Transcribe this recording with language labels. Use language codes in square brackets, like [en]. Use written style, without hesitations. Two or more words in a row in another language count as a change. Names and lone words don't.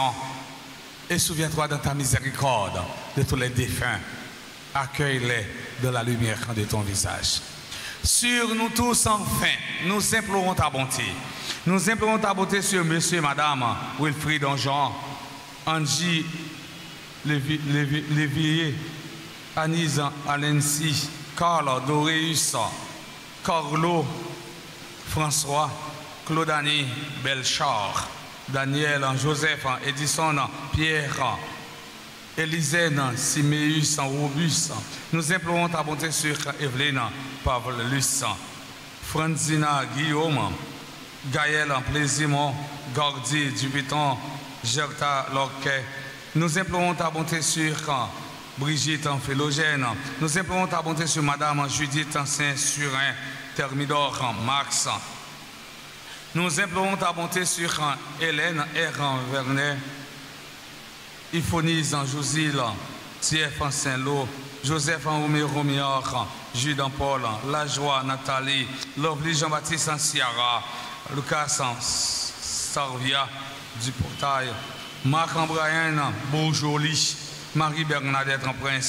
[fr] Et souviens-toi dans ta miséricorde de tous les défunts. Accueille-les de la lumière de ton visage. Sur nous tous, enfin, nous implorons ta bonté. Nous implorons ta bonté sur monsieur et madame Wilfried Donjon, Angie Lévier, Anise Alensi, Carl Doréus, Carlo François, Claudani Belchard, Daniel Joseph, Edison Pierre, Élisène Siméus Robus. Nous implorons ta bonté sur Evelyne Pavlus, Franzina Guillaume, Gaël Plaisimont, Gordy Dubiton, Gerta Lorquet. Nous implorons ta bonté sur Brigitte Philogène. Nous implorons ta bonté sur Madame Judith Saint-Surin, Thermidor Max. Nous implorons ta bonté sur Hélène R. Vernet, Iphonise Josil, Tief Saint-Lô, Joseph Romero Mior, Judan Paul, Lajoie Nathalie, Lovely Jean-Baptiste Ciara, Lucas Sarvia du Portail, Marc Brian Bourjoli, Marie-Bernadette Prince.